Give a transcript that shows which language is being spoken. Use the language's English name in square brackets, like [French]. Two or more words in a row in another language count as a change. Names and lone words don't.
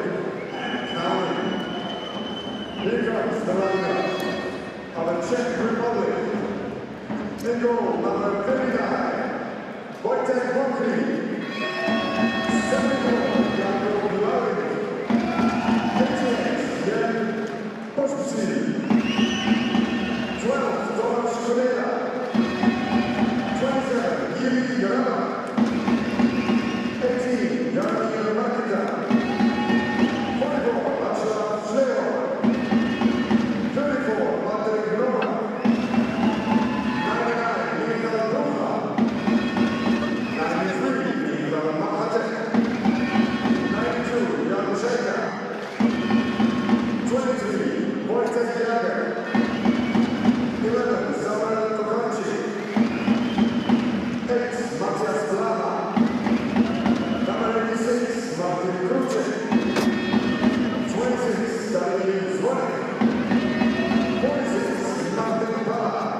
[English] Counting. Here comes the lineup of the Czech Republic. In goal, number 59, Wojtek Bokri. 74, Jakub Blary. 58, Jan Poszczy. 12, Tomasz Kulera. 27, Grama. 18, Daniel Makita. 44, Václav Šlehor. 34, Patrik Nova. 99, Michal Ducha. 93, Ivan Mahatek. 92, Jan Czeka. 23, Wojtek Jager. 11, Samuel Tokarczyk. 8, Matthias Blana. Number 86, Martin Kruczek. 26, Daniel Zwonek. 46, Martin Pala.